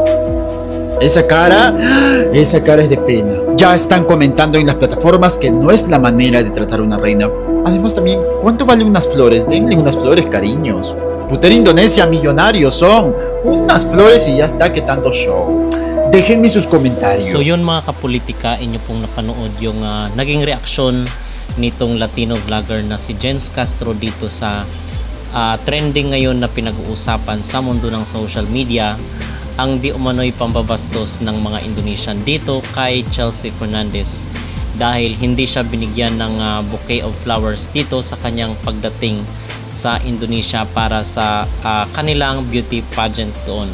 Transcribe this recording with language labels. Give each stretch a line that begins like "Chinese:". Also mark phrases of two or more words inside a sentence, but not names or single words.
Spanish: Esa cara es de pena. Ya están comentando en las plataformas que no es la manera de tratar a una reina. Además también, ¿cuánto valen unas flores? Denle unas flores, cariños. Puteri Indonesia, millonarios son. Unas flores y ya está, que tanto show. Déjenme sus comentarios.
Filipino: So yun mga kapolitika, inyo pong napanood yung naging reaksyon nitong
English: Latino vlogger
Filipino: na si Jens Castro dito sa trending ngayon na pinag-uusapan sa mundo ng
English: social media,
Filipino: ang di umano'y pambabastos ng mga Indonesian dito kay Chelsea Fernandez dahil hindi siya binigyan ng
English: bouquet of flowers
Filipino: dito sa kanyang pagdating sa Indonesia para sa kanilang
English: beauty pageant
Filipino: doon.